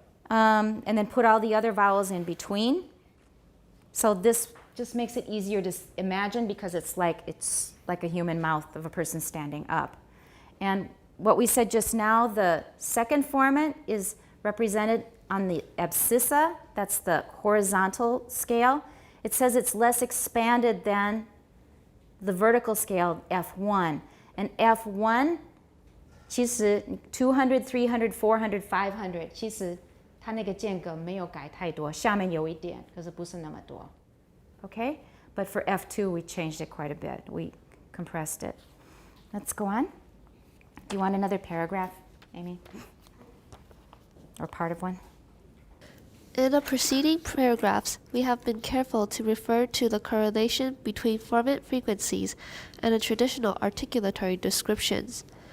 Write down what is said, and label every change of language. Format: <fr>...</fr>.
<en>and then put all the other vowels in between. So this just makes it easier to imagine because it's like a human mouth of a person standing up. And what we said just now, the second formant is represented on the abscissa, that's the horizontal scale. It says it's less expanded than the vertical scale, F1. And F1,</en> <zh>其实200, 300, 400, 500, 其实它那个间隔没有改太多，下面有一点，可是不是那么多。</zh> <en>Okay? But for F2, we changed it quite a bit. We compressed it. Let's go on. Do you want another paragraph, Amy? Or part of one? In the preceding paragraphs, we have been careful to refer to the correlation between formant frequencies and the traditional articulatory descriptions.</en>